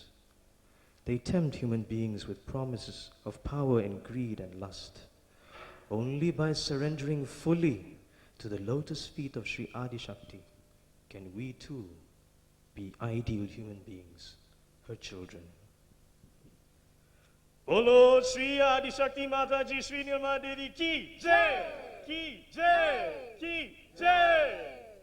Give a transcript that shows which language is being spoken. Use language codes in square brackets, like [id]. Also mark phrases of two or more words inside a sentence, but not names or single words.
[en] They tempt human beings with promises of power and greed and lust. Only by surrendering fully to the lotus feet of Sri Adishakti can we too be ideal human beings, her children. [hi] बोलो श्री आदिशक्ति माताजी श्री माताजी की जय! की जय! की जय!